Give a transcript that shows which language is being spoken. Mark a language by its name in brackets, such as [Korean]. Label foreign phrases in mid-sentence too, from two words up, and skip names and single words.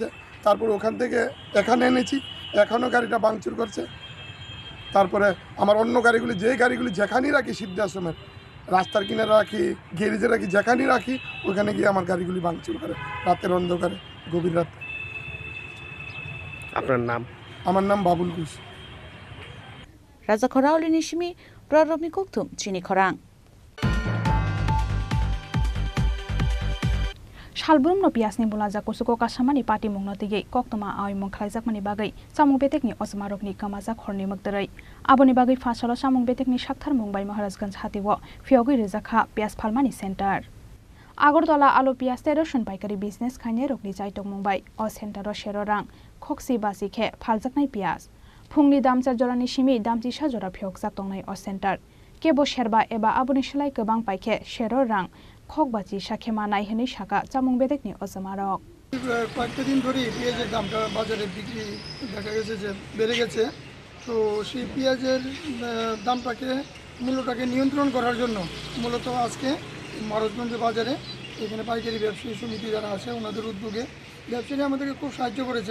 [Bangla] তারপর ওখান থেকে এখানে এনেছি, এখনও গাড়িটা ভাঙচুর করছে। তারপরে আমার অন্য গাড়িগুলি যেখানেই রাখি সিদ্ধাশ্রমের রাস্তার কিনারে রাখি, গ্যারেজে রাখি, যেখানেই রাখি ওখানে গিয়ে আমার গাড়িগুলি ভাঙচুর করে রাতের অন্ধকারে, গভীর রাতে। আপনার নাম? আমার নাম বাবুল ঘোষ। [Kok Borok] Rajakhora aulini shimi prarobni kokthum Chini Khorang. Shalbrum no piasni bulaja kusuko kasamani party mungno tige koktoma ai mung khlaijakmani bagai samung betekni osmarokni kamaja khorni muktarai aboni bagai fasalo samung betekni sakthar mungbai Maharajganj hatiwo fiogui rejakha pias phalmani center Agortala alu pias teroshon paikari business khaine rokni jaitok mungbai o center ro sherorang khoksi basi khe phaljaknai pias phungni damcha jorani shimi damchi sa jora phiokjak tongnai o center kebo sherba eba aboni shlai kobang paikhe sherorang খকবাজি শাখেমা নাইহেনি শাখা চামুং বেদেকনি অজমারক [Bangla] কয়েকটা দিন ধরে পেঁয়াজের দামটা বাজারে বিক্রি দেখা গেছে যে বেড়ে গেছে। তো সেই পেঁয়াজের দামটাকে মূল্যটাকে নিয়ন্ত্রণ করার জন্য মূলত আজকে মহারাজগঞ্জ বাজারে এখানে পাইকারি ব্যবসায়ী সমিতি যারা আছে ওনাদের উদ্যোগে ব্যবসায়ী আমাদেরকে খুব সাহায্য করেছেন।